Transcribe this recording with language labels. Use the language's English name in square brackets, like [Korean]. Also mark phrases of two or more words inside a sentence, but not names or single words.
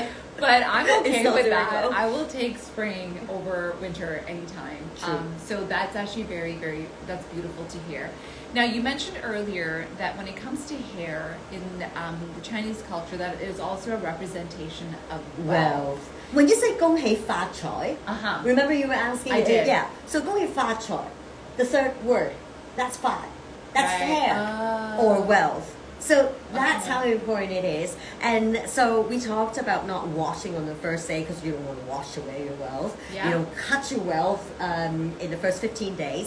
[English] But I'm okay with that. I will take spring over winter anytime. So that's actually that's beautiful to hear. Now, you mentioned earlier that when it comes to hair in the Chinese culture, that is also a representation of wealth. When you say [Cantonese] 恭喜發財, [English] remember you were asking? I did. Yeah. So [Cantonese] 恭喜發財, [English] the third word, that's 5. That's hair or wealth. So that's how important it is. And so we talked about not washing on the first day because you don't want to wash away your wealth. Yeah. You don't cut your wealth in the first 15 days.